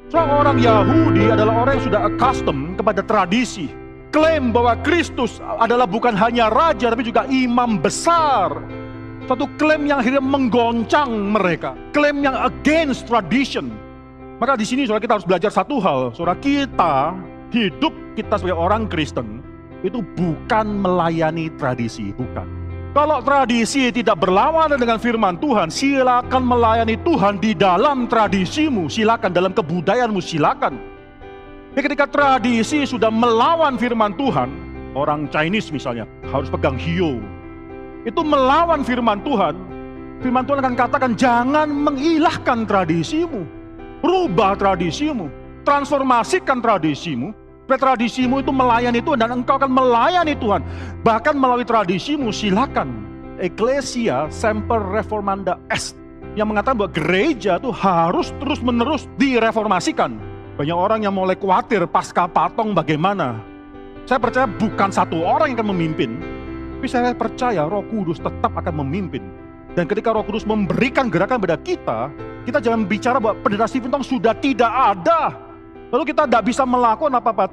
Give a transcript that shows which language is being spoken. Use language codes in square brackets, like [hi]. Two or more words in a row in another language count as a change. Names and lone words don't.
[id] Orang Yahudi adalah orang yang sudah accustomed kepada tradisi. Klaim bahwa Kristus adalah bukan hanya raja, tapi juga imam besar. Satu klaim yang akhirnya menggoncang mereka. Klaim yang [en] against tradition. [id] Maka di sini saudara, kita harus belajar satu hal. Saudara, hidup kita sebagai orang Kristen itu bukan melayani tradisi, bukan. Kalau tradisi tidak berlawanan dengan firman Tuhan, silakan melayani Tuhan di dalam tradisimu, silakan dalam kebudayaanmu, silakan. Tapi ketika tradisi sudah melawan firman Tuhan, orang Chinese misalnya harus pegang hiyo. Itu melawan firman Tuhan. Firman Tuhan akan katakan, jangan mengilahkan tradisimu. Rubah tradisimu, transformasikan tradisimu. Tradisimu itu melayani Tuhan dan engkau akan melayani Tuhan. Bahkan melalui tradisimu, silakan. [la] Ecclesia semper reformanda est, [id] yang mengatakan bahwa gereja itu harus terus-menerus direformasikan. Banyak orang yang mulai khawatir pasca patong bagaimana. Saya percaya bukan satu orang yang akan memimpin, tapi saya percaya Roh Kudus tetap akan memimpin. Dan ketika Roh Kudus memberikan gerakan pada kita jangan bicara bahwa pendeta Stephen Tong sudah tidak ada, lalu kita tidak bisa melakukan apa-apa.